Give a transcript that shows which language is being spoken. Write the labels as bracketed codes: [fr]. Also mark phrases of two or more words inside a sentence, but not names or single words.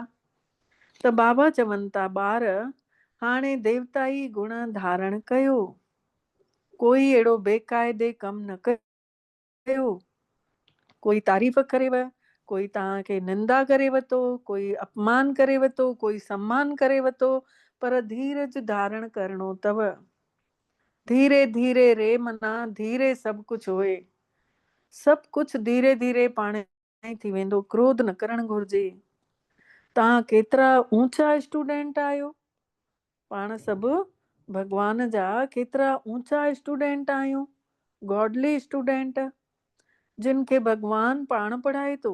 [sd] त बाबा चवनि था ॿार हाणे देवताई गुण धारण कयो, कोई अहिड़ो बेक़ाइदे कम न कयो। कोई तारीफ़ करेव, कोई तव्हांखे निंदा करे वतो, कोई अपमान करे वतो, कोई सम्मान करे वतो, पर धीरज धारण करणो अथव। [hi] धीरे धीरे रे मना धीरे सब कुछ होए। [sd] सब कुछ धीरे धीरे पाण थी वेंदो। क्रोध न करणु घुर्जे। तव्हां केतिरा ऊंचा स्टूडेंट आहियो, पाण सभु भगवान जा केतिरा ऊंचा स्टूडेंट आहियूं, [en] godly student, [sd] जिन खे भगवान पाण पढ़ाए थो।